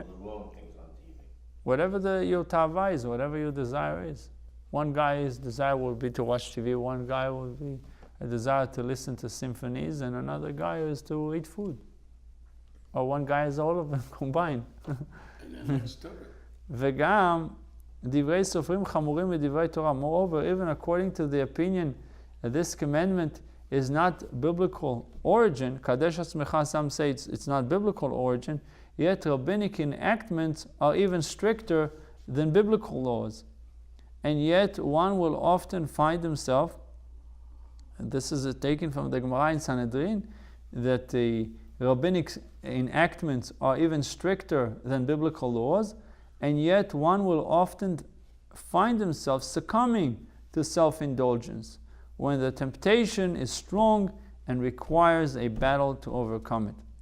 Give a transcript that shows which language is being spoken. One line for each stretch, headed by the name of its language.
English: All the wrong things on TV. Whatever your tava is, whatever your desire is. One guy's desire will be to watch TV, one guy will be a desire to listen to symphonies, and another guy is to eat food. Or one guy is all of them combined.
Hebrew: וגם דברי סופרים חמורים מדברי תורה.
English: Moreover, even according to the opinion that this commandment is not biblical origin, Kadesh Atzmecha, some say it's not biblical origin, yet rabbinic enactments are even stricter than biblical laws. And yet one will often find himself, and this is taken from the Gemara in Sanhedrin, that the rabbinic enactments are even stricter than biblical laws, and yet one will often find himself succumbing to self-indulgence when the temptation is strong and requires a battle to overcome it.